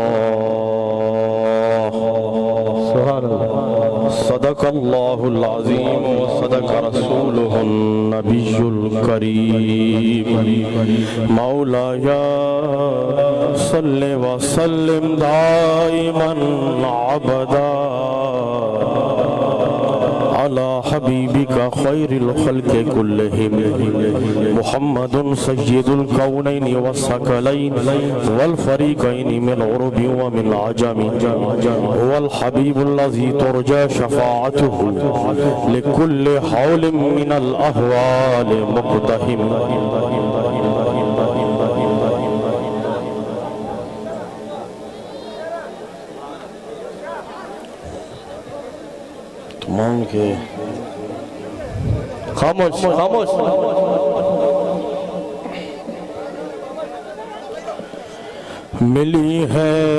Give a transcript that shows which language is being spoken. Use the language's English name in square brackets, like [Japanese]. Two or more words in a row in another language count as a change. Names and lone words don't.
[Arabic] صدق الله العظيم وصدق رسوله النبي الكريم. مولاي صل وسلم دائما أبدا على حبيبك خير الخلق كلهم محمد سيد الكونين والثقلين والفريقين من عرب ومن عجم والحبيب الذي ترجى شفاعته لكل هول من الأهوال مقتحم. तमाम के खामोश खामोश मिली है